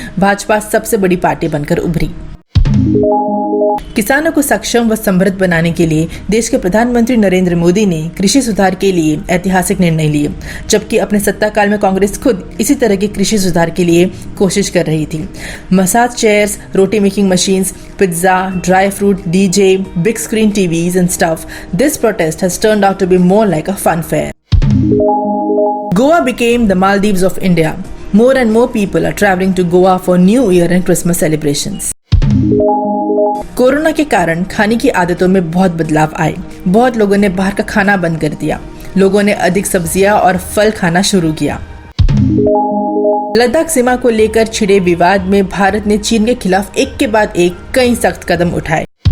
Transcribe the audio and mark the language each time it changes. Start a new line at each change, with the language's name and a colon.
Hindi: भाजपा सबसे बड़ी पार्टी बनकर उभरी। किसानों को सक्षम व समृद्ध बनाने के लिए देश के प्रधानमंत्री नरेंद्र मोदी ने कृषि सुधार के लिए ऐतिहासिक निर्णय लिए, जबकि अपने सत्ता काल में कांग्रेस खुद इसी तरह के कृषि सुधार के लिए कोशिश कर रही थी।
English: Massage chairs, roti making machines, pizza, dry fruit, DJ, big screen TVs and stuff, this protest has turned out to be more like a fun fair. Goa became the Maldives of India. More and more people are traveling to Goa for New Year and Christmas celebrations.
Hindi: Corona के कारण खाने की आदतों में बहुत बदलाव आए। बहुत लोगों ने बाहर का खाना बंद कर दिया। लोगों ने अधिक सब्जियां और फल खाना शुरू किया। लद्दाख सीमा को लेकर छिड़े विवाद में भारत ने चीन के खिलाफ एक के बाद एक कई सख्त कदम उठाए।